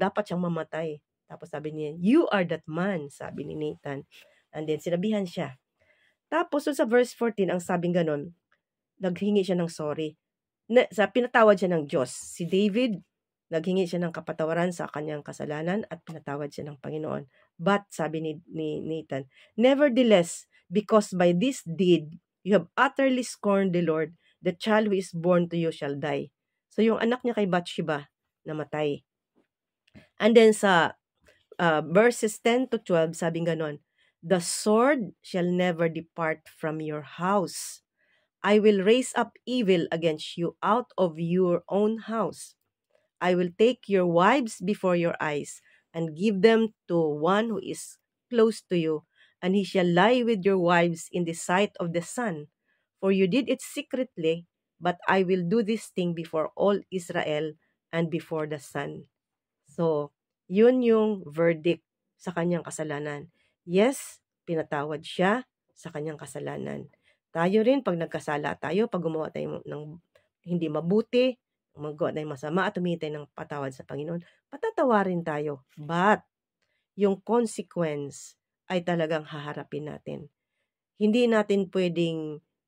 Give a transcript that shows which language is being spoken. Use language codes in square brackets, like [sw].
[tl] Dapat siyang mamatay. Tapos sabi niya, [en] you are that man, [tl] sabi ni Nathan. And then sinabihan siya. Tapos sa verse 14, ang sabing ganon, naghingi siya ng sorry. Pinatawad siya ng Diyos. Si David, naghingi siya ng kapatawaran sa kanyang kasalanan at pinatawad siya ng Panginoon. [en] But, [tl] sabi ni Nathan, [en] nevertheless, because by this deed, you have utterly scorned the Lord, the child who is born to you shall die. [tl] So, yung anak niya kay Bathsheba, namatay. And then sa verses 10 to 12, sabing ganon, [en] the sword shall never depart from your house. I will raise up evil against you out of your own house. I will take your wives before your eyes and give them to one who is close to you, and he shall lie with your wives in the sight of the sun. For you did it secretly, but I will do this thing before all Israel and before the sun. [tl] So, yun yung verdict sa kanyang kasalanan. Yes, pinatawad siya sa kanyang kasalanan. Tayo rin, pag nagkasala tayo, pag gumawa tayo ng hindi mabuti, magawa tayong masama at humingi tayo ng patawad sa Panginoon, patatawarin tayo. But, yung consequence ay talagang haharapin natin. Hindi natin pwedeng